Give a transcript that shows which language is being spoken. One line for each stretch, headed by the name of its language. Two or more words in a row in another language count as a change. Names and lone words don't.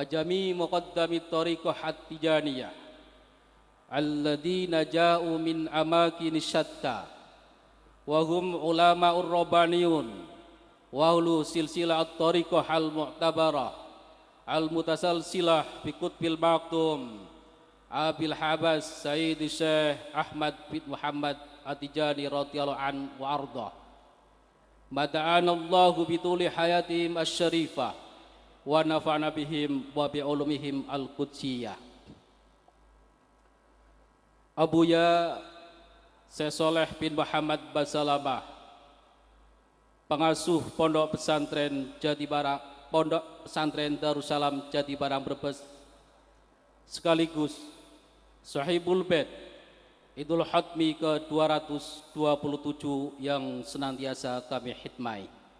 Arabic: جميع مقدمي الطريقة التجانية الذين جاؤوا من أماكن شتى و هم علماء الربانيون و أولو سلسلة الطريقة المعتبرة المتسلسلة ب قطب المكتوم أبي العباس سيد شيخ أحمد بن محمد التجاني رضي الله عن و أرضى. مدنا الله بطول حياتهم الشريفة و نفعنا بهم و بعلومهم القدسية.
Indonesian: Abuya Syekh Soleh bin Muhammad Basalamah, pengasuh Pondok Pesantren Jatibarang, Pondok Pesantren Darussalam Jatibarang Brebes, sekaligus Sahibul Bait Idul Hatmi ke-227 yang senantiasa kami khidmati.